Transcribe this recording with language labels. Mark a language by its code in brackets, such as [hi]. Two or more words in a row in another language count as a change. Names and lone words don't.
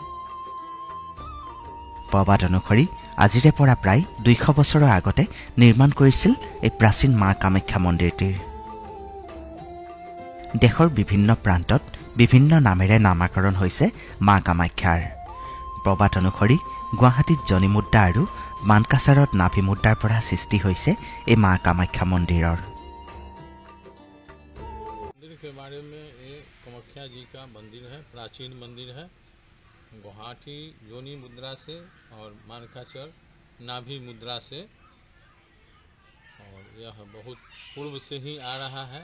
[as] প্ৰবাদ অনুসৰি আজিৰে পৰা প্ৰায় 200 বছৰৰ আগতে নিৰ্মাণ কৰিছিল এই প্ৰাচীন মা কামাখ্যা মন্দিৰটিৰ। দেশৰ বিভিন্ন প্ৰান্তত বিভিন্ন নামেৰে নামাকৰণ হৈছে মা কামাখ্যাৰ। প্ৰবাদ অনুসৰি গুৱাহাটীত জনি মুদ্ৰা আৰু মানকাছাৰত নাভি মুদ্ৰাৰ পৰা সৃষ্টি হৈছে এই মা কামাখ্যা মন্দিৰৰ। [hi] के बारे में ये कामाख्या जी का मंदिर है, प्राचीन मंदिर है। गुवाहाटी जोनी मुद्रा से और मानकाछर नाभि मुद्रा से, और यह बहुत पूर्व से ही आ रहा है।